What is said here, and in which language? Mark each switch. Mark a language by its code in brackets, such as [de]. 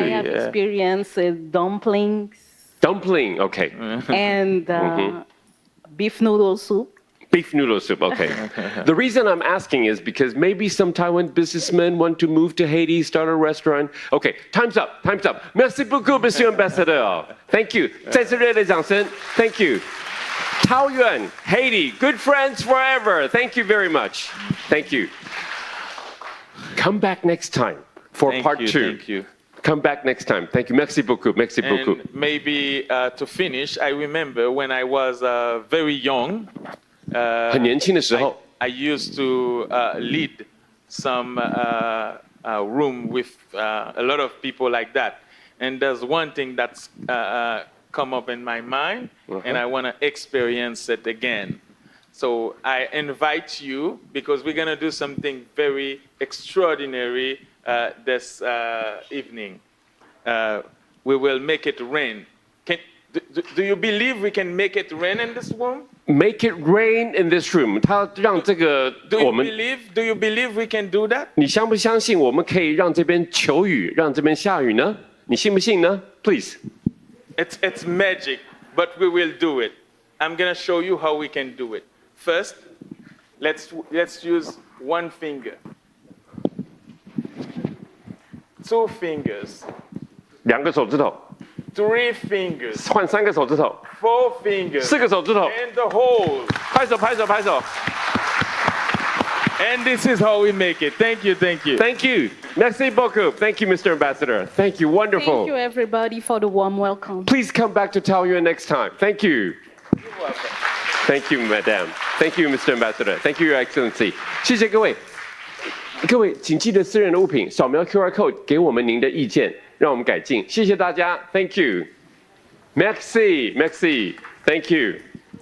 [en] I have experienced dumplings. Dumpling, okay. And beef noodle soup. Beef noodle soup, okay. The reason I'm asking is because maybe some Taiwan businessmen want to move to Haiti, start a restaurant. Okay, time's up. [fr] Merci beaucoup, Monsieur Ambassadeur. [en] Thank you. [zh] 再次热烈的掌声 [en] Thank you. Taoyuan, Haiti, good friends forever. Thank you very much. Thank you. Come back next time for part 2. Thank you. Come back next time. Thank you. [fr] Merci beaucoup. [en] And maybe to finish, I remember when I was very young. [zh] 很年轻的时候 [en] I used to lead some room with a lot of people like that. And there's one thing that's come up in my mind, and I want to experience it again. So I invite you, because we're going to do something very extraordinary this evening. We will make it rain. Do you believe we can make it rain in this room? Make it rain in this room. [zh] 他让这个 [en] Do you believe we can do that? [zh] 你相不相信我们可以让这边求雨，让这边下雨呢？你信不信呢 ？ [en] Please. It's magic, but we will do it. I'm gonna show you how we can do it. First, let's use one finger. 2 fingers. [zh] 2个手指头。 [en] 3 fingers. [zh] 换3个手指头。 [en] 4 fingers. [zh] 4个手指头。 [en] And the whole. [zh] 拍手。 [en] And this is how we make it. Thank you. Thank you. [fr] Merci beaucoup. [en] Thank you, Mr. Ambassador. Thank you. Wonderful. Thank you, everybody, for the warm welcome. Please come back to Taoyuan next time. Thank you. You're welcome. Thank you, Madam. Thank you, Mr. Ambassador. Thank you, Your Excellency. [zh] 谢谢各位。各位，请记得私人的物品扫描 QR code 给我们您的意见，让我们改进。谢谢大家。 [en] Thank you. [fr] Merci. [zh] Thank you.